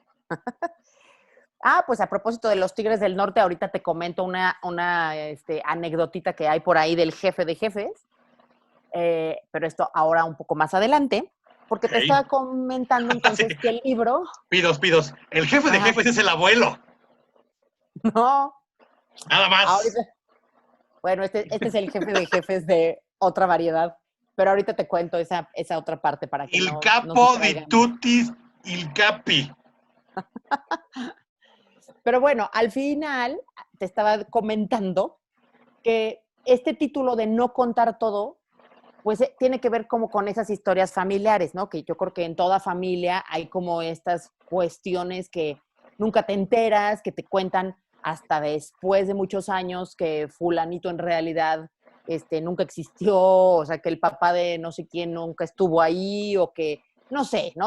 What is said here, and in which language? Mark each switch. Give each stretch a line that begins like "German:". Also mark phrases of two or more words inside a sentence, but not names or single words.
Spanish: Pues a propósito de los Tigres del Norte, ahorita te comento una anecdotita que hay por ahí del jefe de jefes, pero esto ahora un poco más adelante, porque te estaba comentando entonces sí. Que el libro... Pidos. El jefe de jefes es el abuelo. No. Nada más. Ahorita, bueno, este es el jefe de jefes de otra variedad, pero ahorita te cuento esa otra parte para que
Italian: il capo di tutti il capi.
Spanish: Pero bueno, al final te estaba comentando que este título de no contar todo, pues tiene que ver como con esas historias familiares, ¿no? Que yo creo que en toda familia hay como estas cuestiones que nunca te enteras, que te cuentan hasta después de muchos años que fulanito en realidad nunca existió, o sea, que el papá de no sé quién nunca estuvo ahí, o que, no sé, ¿no?